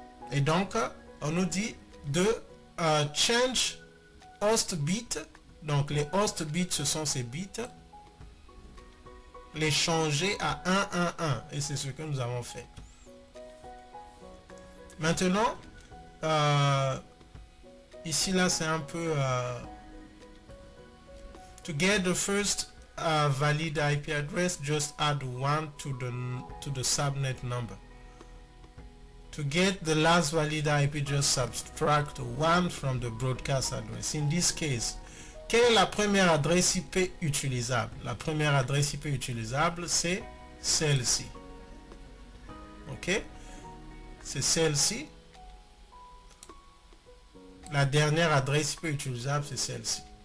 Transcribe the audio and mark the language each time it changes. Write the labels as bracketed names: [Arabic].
[French] Et donc, on nous dit de [English] change host bit. [French] Donc, les host bits, ce sont ces bits. Les changer à 1, 1, 1. Et c'est ce que nous avons fait. Maintenant, ici, là, c'est un peu... [English] to get the first valid IP address, just add 1 to the subnet number. To get the last valid IP, just subtract 1 from the broadcast address. In this case, [French] quelle est la première adresse IP utilisable? La première adresse IP utilisable, c'est celle-ci. Ok? C'est celle-ci. La dernière adresse IP utilisable, c'est celle-ci.